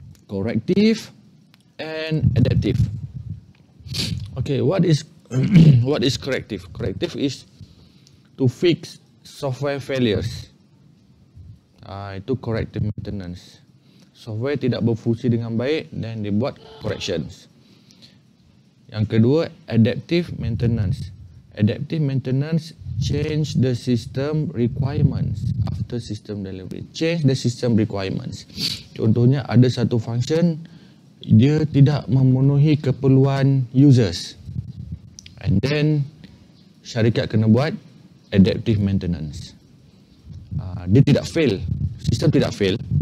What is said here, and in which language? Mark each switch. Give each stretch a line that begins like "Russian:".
English: Corrective and adaptive. Okay, what is corrective? Corrective is to fix software failures.
Malay: Itu corrective maintenance. Software tidak berfungsi dengan baik dan dibuat corrections. Yang kedua, adaptive maintenance.
English: Adaptive maintenance change the system requirements after system delivery. Change the system requirements.
Malay: Contohnya ada satu function dia tidak memenuhi keperluan users.
English: And then
Malay: syarikat kena buat adaptive maintenance. Dia tidak fail. Sistem tidak fail.